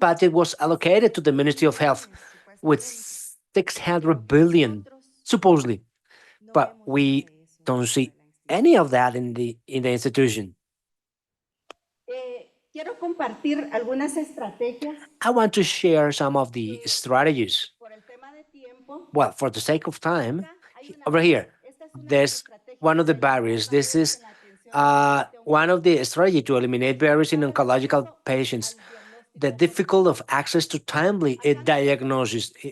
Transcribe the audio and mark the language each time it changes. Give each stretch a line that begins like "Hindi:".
English: budget was allocated to the Ministry of Health with 600 billion, supposedly, but we don't see any of that in the institution.
Spanish: Quiero compartir algunas estrategias.
English: I want to share some of the strategies.
Spanish: Por el tema de tiempo,
English: Well, for the sake of time, over here, there's one of the barriers. This is one of the strategy to eliminate barriers in oncological patients. The difficulty of access to timely diagnosis.